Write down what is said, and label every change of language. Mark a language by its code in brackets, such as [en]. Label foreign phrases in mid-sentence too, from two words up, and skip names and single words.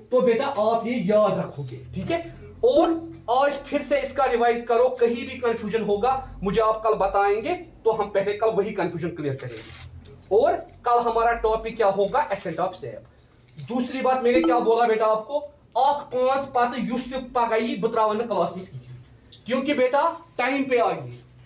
[hi] तो बेटा आप ये याद रखोगे, ठीक है। और आज फिर से इसका रिवाइज करो, कहीं भी कंफ्यूजन होगा मुझे आप कल बताएंगे, तो हम पहले कल वही [en] confusion clear [hi] करेंगे। और कल हमारा टॉपिक क्या होगा, [en] ascent of sap. [hi] दूसरी बात मैंने क्या बोला बेटा आपको, [ks] आख 5 पत युस पगह बह त्रा क्लास, [hi] क्योंकि बेटा टाइम पे आएगी।